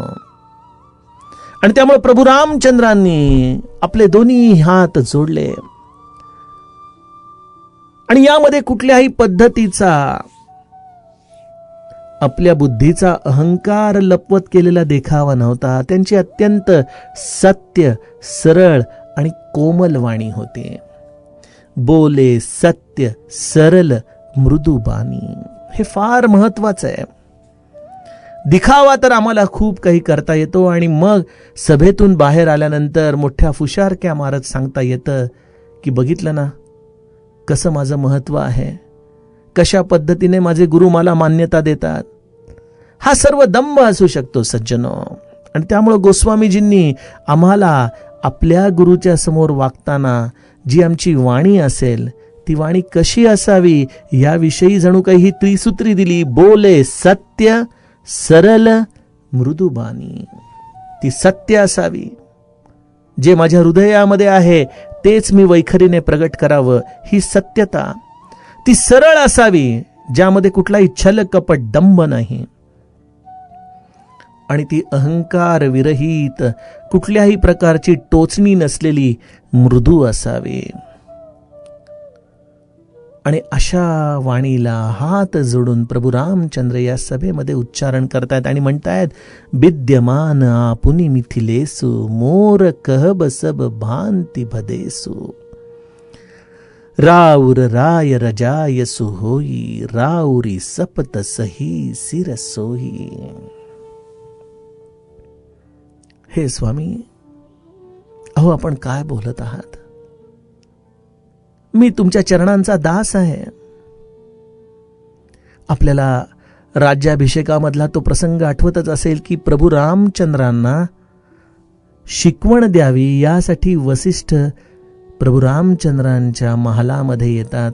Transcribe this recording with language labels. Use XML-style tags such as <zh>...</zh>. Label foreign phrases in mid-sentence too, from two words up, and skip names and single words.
<mr>आणि त्यामुळे प्रभू रामचंद्रांनी आपले दोन्ही हात जोडले आणि यामध्ये कुठल्याही पद्धतीचा आपल्या बुद्धीचा अहंकार लपवत केलेला देखावा नव्हता. त्यांची अत्यंत सत्य, सरळ आणि कोमल वाणी होती.</mr> <awa>बोले सत्य, सरल, मृदुबानी.</awa> <mr>हे फार महत्वाचं आहे. दिखावा तर आम्हाला खूप काही करता येतो आणि मग सभेतून बाहेर आल्यानंतर मोठ्या फुशारक्या मारत सांगता येतं की बघितलं ना कसं माझं महत्व आहे, कशा पद्धतीने माझे गुरु मला मान्यता देतात. हा सर्व दंभ असू शकतो सज्जनो. आणि त्यामुळे गोस्वामीजींनी आम्हाला आपल्या गुरुच्या समोर वागताना जी आमची वाणी असेल ती वाणी कशी असावी याविषयी जणू काही ही त्रिसूत्री दिली.</mr> <awa>बोले सत्य, सरल, मृदुबानी.</awa> <mr>ती सत्य असावी, जे माझ्या हृदयामध्ये आहे तेच मी वैखरीने प्रगट करावं, ही सत्यता. ती सरळ असावी, ज्यामध्ये कुठलाही छल कपट दंभ नाही. आणि ती अहंकार विरहित, कुठल्याही प्रकारची टोचणी नसलेली मृदू असावी. आणि अशा वाणीला हात जोडून प्रभू रामचंद्र या सभेमध्ये उच्चारण करतायत आणि म्हणतायत,</mr> <awa>विद्यमान आपुनी मिथिलेसु, मोर कहब सब भांति भदेसु. राउर राय रजायसु होई, राउरी सपत सही सिर सोही.</awa> <mr>हे स्वामी, अहो आपण काय बोलत आहात? मी तुमच्या चरणांचा दास आहे. आपल्याला राज्याभिषेकामधला तो प्रसंग आठवतच असेल की प्रभू रामचंद्रांना शिकवण द्यावी यासाठी वसिष्ठ प्रभू रामचंद्रांच्या महालामध्ये येतात.</mr>